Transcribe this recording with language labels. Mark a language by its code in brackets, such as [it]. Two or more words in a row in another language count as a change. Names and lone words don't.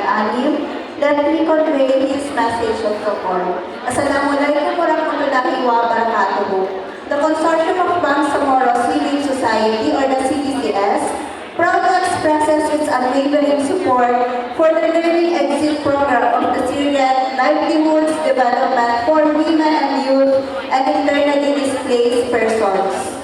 [en] Alim, let me convey his message of support. [ar] السلام عليكم ورحمة الله وبركاته. [en] The Consortium of Bangsamoro Civic Society, or the CBCS, proudly expresses its unwavering support for the Learning Exit Program of the Syrian Livelihoods Development for Women and Youth and Internally Displaced Persons.